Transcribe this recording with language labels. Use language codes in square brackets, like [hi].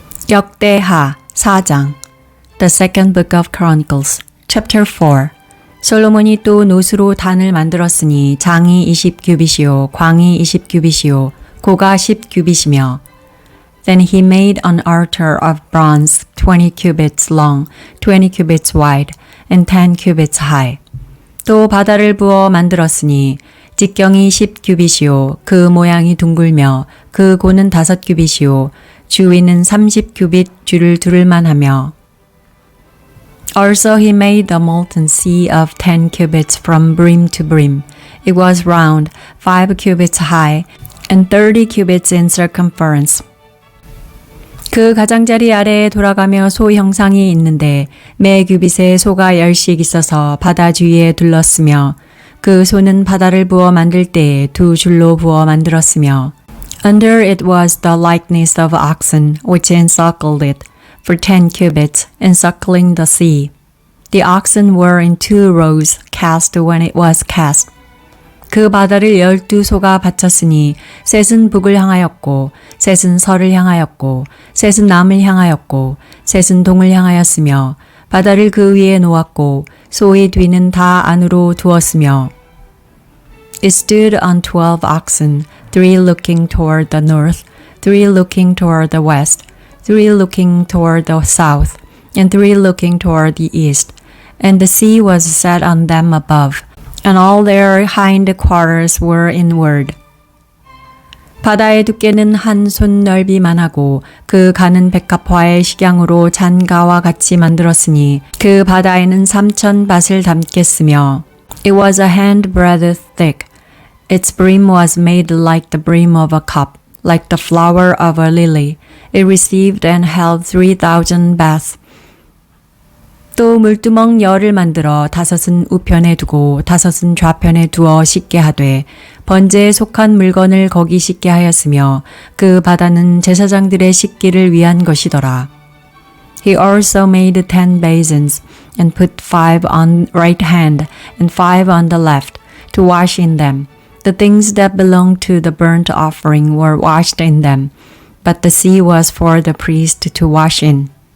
[ko] 역대하 4장 [en] The Second Book of Chronicles Chapter 4 [ko] 솔로몬이 또 노수로 단을 만들었으니 장이 20규빗이요 광이 20규빗이요 고가 10규빗이며 [en] Then he made an altar of bronze 20 cubits long, 20 cubits wide, and 10 cubits high. [ko] 또 바다를 부어 만들었으니 직경이 10규빗이요 그 모양이 둥글며 그 고는 5규빗이요 주위는 30규빗 줄을 두를만 하며 [en] Also he made the molten sea of 10 cubits from brim to brim. It was round, 5 cubits high, and 30 cubits in circumference. [ko] 그 가장자리 아래에 돌아가며 소 형상이 있는데 매 규빗에 소가 10씩 있어서 바다 주위에 둘렀으며 그 소는 바다를 부어 만들 때에 2줄로 부어 만들었으며 [en] Under it was the likeness of oxen which encircled it for 10 cubits, encircling the sea. The oxen were in 2 rows cast when it was cast. [ko] 그 바다를 12소가 바쳤으니 셋은 북을 향하였고 셋은 서를 향하였고 셋은 남을 향하였고 셋은 동을 향하였으며 바다를 그 위에 놓았고 소의 뒤는 다 안으로 두었으며 [en] It stood on 12 oxen, 3 looking toward the north, 3 looking toward the west, 3 looking toward the south, and 3 looking toward the east. And the sea was set on them above, and all their hind quarters were inward. [ko] 바다의 두께는 한 손 넓이만 하고 그 가는 백합화의 식양으로 잔가와 같이 만들었으니 그 바다에는 3,000 밭을 담겠으며 [en] It was a handbreadth thick. Its brim was made like the brim of a cup, like the flower of a lily. It received and held 3,000 baths. [ko] 또 물두멍 열을 만들어 5은 우편에 두고 5은 좌편에 두어 씻게 하되 번제에 속한 물건을 거기 씻게 하였으며 그 바다는 제사장들의 씻기를 위한 것이더라. [en] He also made 10 basins and put 5 on right hand and 5 on the left to wash in them. The things that belonged to the burnt offering were washed in them, but the sea was for the priest to wash in.